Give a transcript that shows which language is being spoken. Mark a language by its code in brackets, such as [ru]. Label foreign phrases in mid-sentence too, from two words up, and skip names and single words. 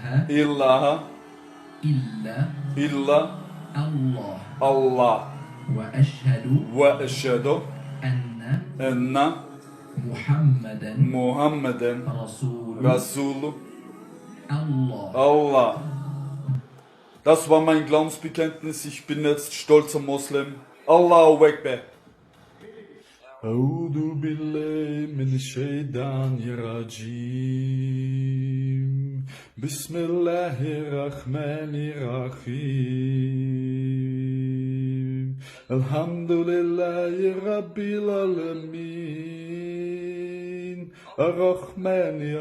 [ar] إله إلا إلا الله الله وأشهد وأشهد أن أن محمدا محمدا رسول رسول الله. Allah. [de] Das war mein Glaubensbekenntnis. Ich bin jetzt stolzer Moslem. [ar] الله أكبر. أعوذ بالله من الشيطان الرجيم بسم الله الرحمن الرحيم الحمد لله رب العالمين الرحمن